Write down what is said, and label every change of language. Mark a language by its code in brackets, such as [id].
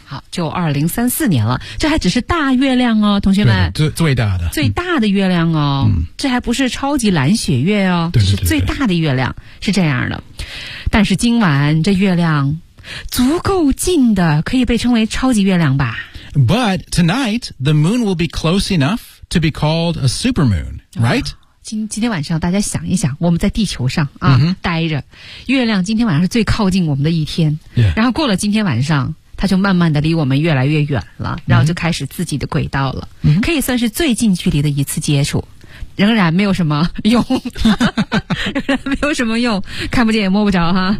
[zh] 好，就2034年了。这还只是大月亮哦，同学们。对，最大的。最大的月亮哦。嗯。这还不是超级蓝血月哦。对对对对。是最大的月亮，是这样的。但是今晚这月亮足够近的可以被称为超级月亮吧。 [en] But tonight, the moon will be close enough to be called a supermoon, right?、 [zh] 今天晚上大家想一想，我们在地球上啊、 mm-hmm. 待着，月亮今天晚上是最靠近我们的一天、 yeah. 然后过了今天晚上它就慢慢的离我们越来越远了，然后就开始自己的轨道了、 mm-hmm. 可以算是最近距离的一次接触，仍然没有什么用，仍然没有什么用，看不见也摸不着哈。